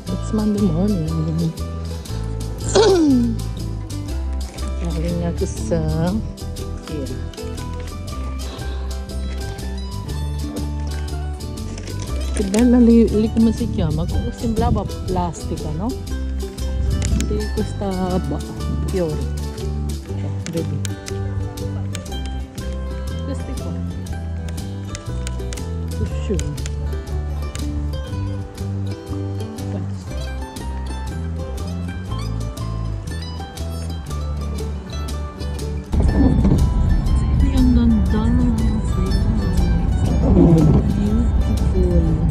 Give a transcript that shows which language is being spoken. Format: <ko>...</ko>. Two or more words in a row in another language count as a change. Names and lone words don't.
<en>Monday morning.</en> <tl>Galing ako sa here.</tl> <it>Bella lì come si chiama? Sembrava plastica, no? Di questa fiore. Vedi? Questi qua.</it> <tl>Cushion. Ang ganda.</tl> <en>Beautiful.</en>